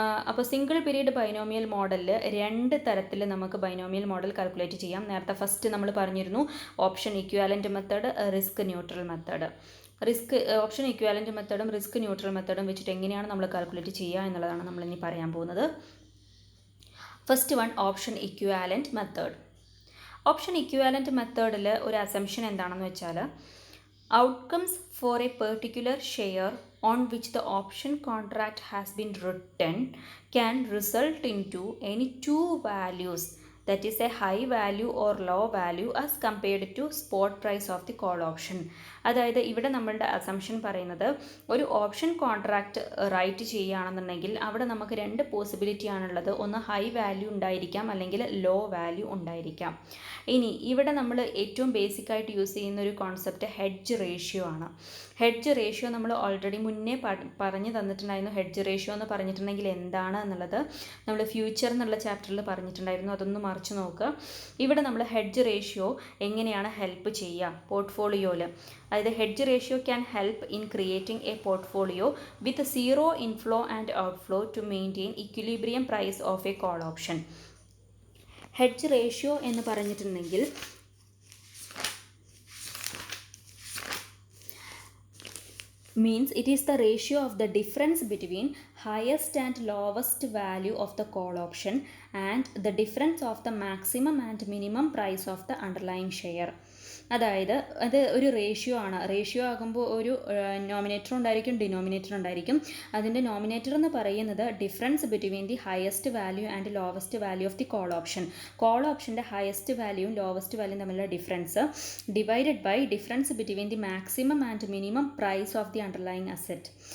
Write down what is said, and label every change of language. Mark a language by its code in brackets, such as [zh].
[ml] അപ്പോൾ single period binomial മോഡലിൽ 2 തരത്തിൽ നമുക്ക് ബൈനോമിയൽ മോഡൽ കാൽക്കുലേറ്റ് ചെയ്യാം. നേരത്തെ ഫസ്റ്റ് നമ്മൾ പറഞ്ഞിരുന്നു option equivalent method, risk neutral method. Option equivalent മെത്തേഡും risk neutral മെത്തേഡും വെച്ചിട്ട് എങ്ങനെയാണ് നമ്മൾ കാൽക്കുലേറ്റ് ചെയ്യുക എന്നുള്ളതാണ് നമ്മളിനി പറയാൻ പോകുന്നത്. [en] First one option equivalent method. [ml] Option equivalent മെത്തേഡിൽ ഒരു അസംഷൻ എന്താണെന്ന് വെച്ചാൽ [en] outcomes for a particular share on which the option contract has been written can result into any two values, that is a high value or low value as compared to spot price of the call option. [ml] അതായത് ഇവിടെ നമ്മളുടെ assumption പറയുന്നത് ഒരു option contract right ചെയ്യുകയാണെന്നുണ്ടെങ്കിൽ അവിടെ നമുക്ക് 2 possibility ആണുള്ളത്. ഒന്ന് ഹൈ വാല്യൂ ഉണ്ടായിരിക്കാം, അല്ലെങ്കിൽ ലോ വാല്യൂ ഉണ്ടായിരിക്കാം. ഇനി ഇവിടെ നമ്മൾ ഏറ്റവും ബേസിക്കായിട്ട് യൂസ് ചെയ്യുന്ന ഒരു കോൺസെപ്റ്റ് ഹെഡ്ജ് റേഷ്യോ ആണ്. ഹെഡ്ജ് റേഷ്യോ നമ്മൾ ഓൾറെഡി മുന്നേ പറഞ്ഞു തന്നിട്ടുണ്ടായിരുന്നു. ഹെഡ്ജ് റേഷ്യോ എന്ന് പറഞ്ഞിട്ടുണ്ടെങ്കിൽ എന്താണ് എന്നുള്ളത് നമ്മൾ ഫ്യൂച്ചർ എന്നുള്ള ചാപ്റ്ററിൽ പറഞ്ഞിട്ടുണ്ടായിരുന്നു. അതൊന്ന് മറിച്ച് നോക്കുക. ഇവിടെ നമ്മൾ ഹെഡ്ജ് റേഷ്യോ എങ്ങനെയാണ് ഹെൽപ്പ് ചെയ്യുക പോർട്ട്ഫോളിയോയിൽ. [en] അതായത് hedge ratio can help in creating a portfolio with 0 inflow and outflow to maintain equilibrium price of a call option. [ml] Hedge ratio എന്ന് പറഞ്ഞിട്ടുണ്ടെങ്കിൽ [en] means it is the ratio of the difference between highest and lowest value of the call option and the difference of the maximum and minimum price of the underlying share. [ml] അതായത് അത് ഒരു ratio ആണ്. Ratio ആകുമ്പോൾ ഒരു nominator ഉണ്ടായിരിക്കും, denominator ഉണ്ടായിരിക്കും. അതിൻ്റെ nominator എന്ന് പറയുന്നത് [en] Difference between the highest value and lowest value of the call option. [ml] Call ഓപ്ഷൻ്റെ highest വാല്യൂവും lowest വാല്യൂവും തമ്മിലുള്ള difference [en] Divided by difference between the maximum and minimum price of the underlying asset.